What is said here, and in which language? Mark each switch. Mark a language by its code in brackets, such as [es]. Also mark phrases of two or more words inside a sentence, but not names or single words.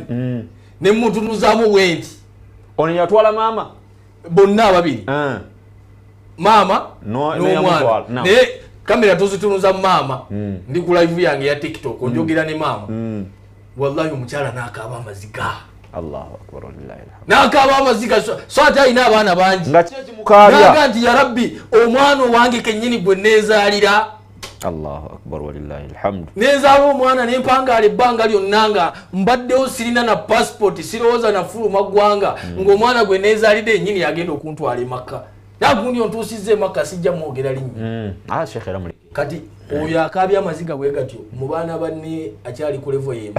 [lg] Ne mutunuzaamu bwenti. Ono yatwala maama? Bonna ababiri. Maama n'omwana. Naye kamera tuzitunuza maama. Ndi ku live yange ya TikTok onjogera ne maama. Wallahi omukyala n'akaaba amaziga. [ar] الله أكبر ولله الحمد. [lg] N'akaaba amaziga so ate ayina abaana bangi. Nga kye kimukaabya. Naga nti [ar] يا رب [lg] omwana wange kennyini gwe neezaalira. [ar] الله أكبر ولله الحمد. [lg] Neezaala omwana ne mpangaala ebbanga lyonna nga mbaddewo sirina na passport sirowooza na fuluma ggwanga ng'omwana gwe neezaalidde ennyini yagenda okuntwala Makka. Nagundi ontuusizza Makka sijja mwogera linnya. Sheikh era muleke. Kati oyo akaabya amaziga bwe gatyo mu baana banne akyali ku level yembi.